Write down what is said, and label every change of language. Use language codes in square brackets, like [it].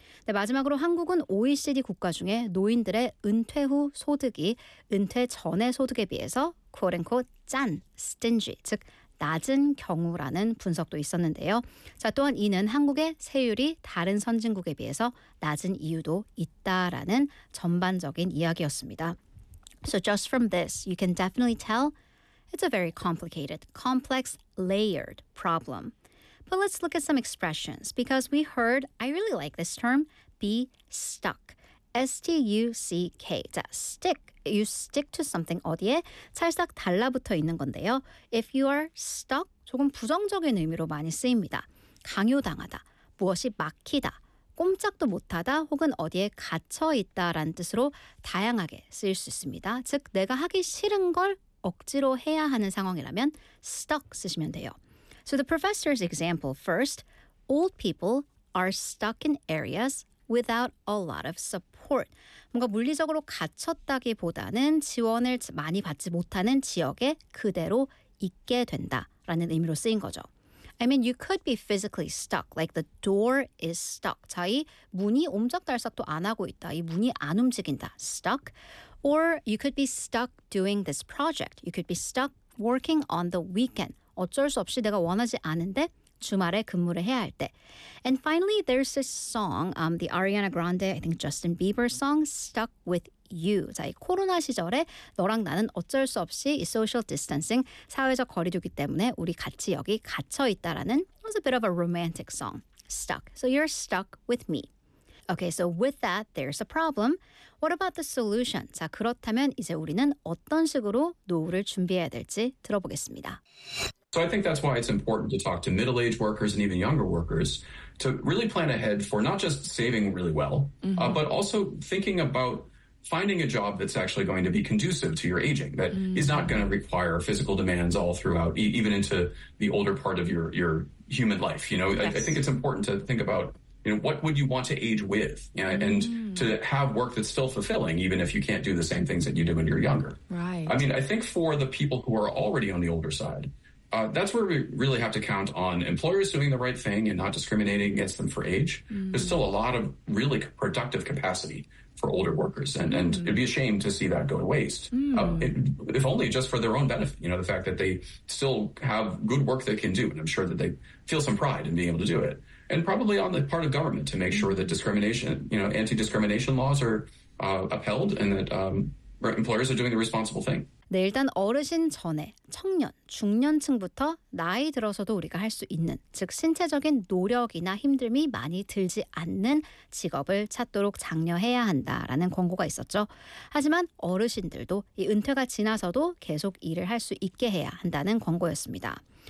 [ko] 네, 마지막으로 한국은 OECD 국가 중에 노인들의 은퇴 후 소득이 은퇴 전의 소득에 비해서 quote-unquote 짠, stingy, 즉 낮은 경우라는 분석도 있었는데요. 자, 또한 이는 한국의 세율이 다른 선진국에 비해서 낮은 이유도 있다라는 전반적인 이야기였습니다. [en] So just from this, you can definitely tell it's a very complicated, complex, layered problem. But let's look at some expressions because we heard, I really like this term, be stuck. [ko] S-T-U-C-K. 자, stick. [en] You stick to something [ko] 어디에 찰싹 달라붙어 있는 건데요. [en] If you are stuck, [ko] 조금 부정적인 의미로 많이 쓰입니다. 강요당하다, 무엇이 막히다, 꼼짝도 못하다 혹은 어디에 갇혀있다라는 뜻으로 다양하게 쓰일 수 있습니다. 즉, 내가 하기 싫은 걸 억지로 해야 하는 상황이라면 stuck 쓰시면 돼요. [en] So the professor's example first, old people are stuck in areas without a lot of support. [ko] 뭔가 물리적으로 갇혔다기보다는 지원을 많이 받지 못하는 지역에 그대로 있게 된다라는 의미로 쓰인 거죠. [en] I mean, you could be physically stuck, like the door is stuck. [ko] 자, 이 문이 옴짝달싹도 안 하고 있다. 이 문이 안 움직인다. [en] Stuck. Or you could be stuck doing this project. You could be stuck working on the weekend. [ko] 어쩔 수 없이 내가 원하지 않은데 주말에 근무를 해야 할 때. [en] And finally, there's this song, the Ariana Grande, I think Justin Bieber song, Stuck With You. [ko] 자, 이 코로나 시절에 너랑 나는 어쩔 수 없이 이 [en] social distancing, [ko] 사회적 거리두기 때문에 우리 같이 여기 갇혀있다라는 [en] was a bit of a romantic song, Stuck. So you're stuck with me. Okay, so with that, there's a problem. What about the solution? [ko] 자, 그렇다면 이제 우리는 어떤 식으로 노후를 준비해야 될지 들어보겠습니다. [en] So I think that's why it's important to talk to middle-aged workers and even younger workers to really plan ahead for not just saving really well, mm-hmm. But also thinking about finding a job that's actually going to be conducive to your aging, that mm-hmm. is not going to require physical demands all throughout, even into the older part of your human life. You know, yes. I think it's important to think about, you know, what would you want to age with, you know, and mm. to have work that's still fulfilling, even if you can't do the same things that you do when you're younger. Right. I mean, I think for the people who are already on the older side, that's where we really have to count on employers doing the right thing and not discriminating against them for age. Mm. There's still a lot of really productive capacity for older workers, and mm. it'd be a shame to see that go to waste, mm. If only just for their own benefit, you know, the fact that they still have good work they can do, and I'm sure that they feel some pride in being able to do it. And probably on the part of government to make sure that discrimination, you know, anti-discrimination laws are upheld and that employers are doing the responsible thing. [ko] 네, 일단 어르신 전에 청년, 중년층부터 나이 들어서도 우리가 할 수 있는, 즉 신체적인 노력이나 힘듦이 많이 들지 않는 직업을 찾도록 장려해야 한다라는 권고가 있었죠. 하지만 어르신들도 이 은퇴가 지나서도 계속 일을 할 수 있게 해야 한다는 권고였습니다.